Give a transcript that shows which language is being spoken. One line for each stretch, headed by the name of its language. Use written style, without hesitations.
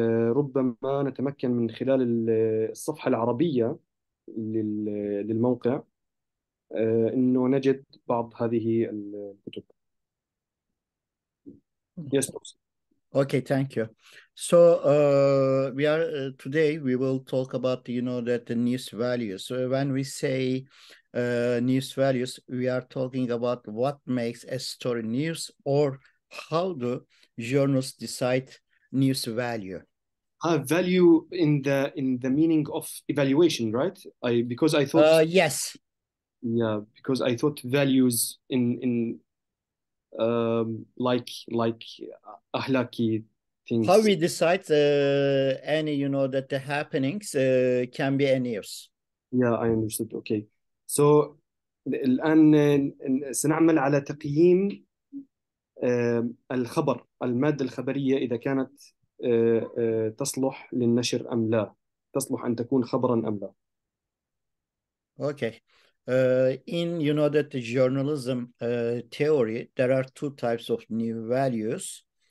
Arabic: ربما نتمكن من خلال الصفحة العربية للموقع إنه نجد بعض هذه الكتب.
English: Yes, Professor. Okay, thank you. So we are today we will talk about that the news values. So when we say news values, we are talking about what makes a story news or how do journalists decide news value. Value in the meaning of evaluation, right? Because I thought yes. Yeah, because I thought values in like ahlaki things. How we decide any that the happenings can be a news. Yeah, I understood. Okay.
Arabic: So الآن سنعمل على تقييم الخبر، المادة الخبرية، إذا كانت تصلح للنشر أم لا، تصلح أن تكون خبرا أم لا.
English: Okay. In that the journalism theory, there are two types of new values.